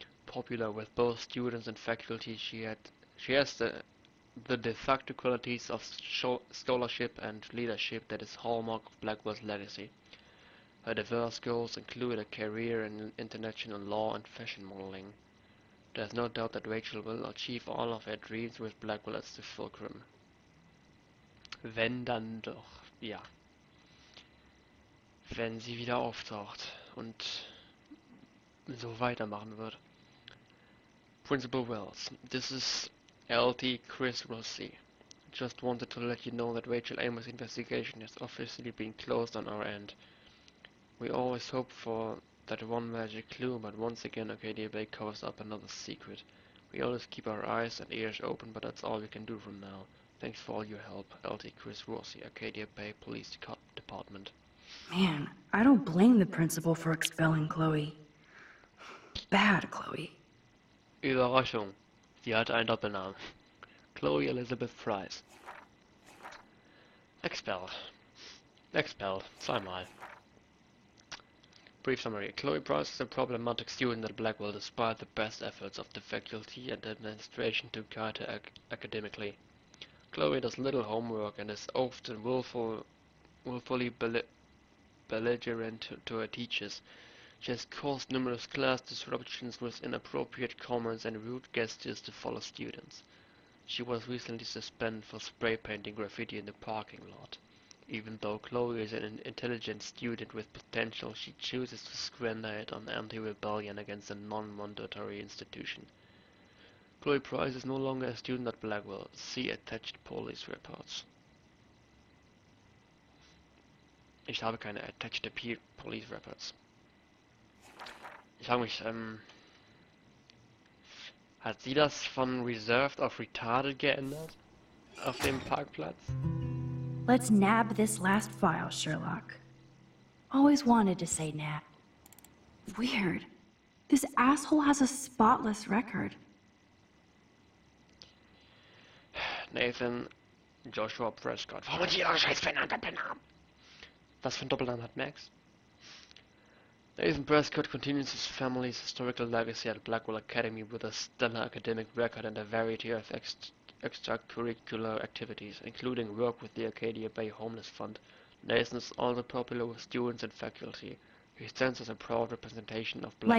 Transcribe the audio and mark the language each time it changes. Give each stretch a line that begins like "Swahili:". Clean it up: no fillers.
English: Popular with both students and faculty, she has the de facto qualities of scholarship and leadership that is hallmark of Blackwell's legacy. Her diverse goals include a career in international law and fashion modeling. There's no doubt that Rachel will achieve all of her dreams with Blackwell as the fulcrum.
German: Wenn dann doch, ja, wenn sie wieder auftaucht und so weitermachen wird.
English: Principal Wells, this is LT Chris Rossi. Just wanted to let you know that Rachel Amos' investigation has officially been closed on our end. We always hope for that one magic clue, but once again Arcadia Bay covers up another secret. We always keep our eyes and ears open, but that's all we can do from now. Thanks for all your help, LT Chris Rossi, Arcadia Bay Police Department. Man, I don't blame the principal for expelling Chloe. Bad Chloe.
German: Überraschung, sie hatte einen Doppelnamen.
English: Chloe Elizabeth Price. Expelled. Expelled. Zweimal. Brief summary. Chloe Price is a problematic student at Blackwell despite the best efforts of the faculty and administration to guide her academically. Chloe does little homework and is often willfully belligerent to her teachers. She has caused numerous class disruptions with inappropriate comments and rude gestures to fellow students. She was recently suspended for spray painting graffiti in the parking lot. Even though Chloe is an intelligent student with potential, she chooses to squander it on anti-rebellion against a non-mandatory institution. Chloe Price is no longer a student at Blackwell. See attached police reports.
German: Ich habe keine
English: attached police reports.
German: Ich frage mich, hat sie das von Reserved auf Retarded geändert? Auf dem Parkplatz?
English: Let's nab this last file, Sherlock. Always wanted to say nab. Weird. This asshole has a spotless record. Nathan Joshua Prescott.
German: Warum hat jeder scheiß Doppelnamen? Was für ein Doppelnamen hat Max?
English: Nathan Prescott continues his family's historical legacy at Blackwell Academy with a stellar academic record and a variety of extracurricular activities, including work with the Arcadia Bay Homeless Fund. Nathan is also popular with students and faculty. He stands as a proud representation of Blackwell.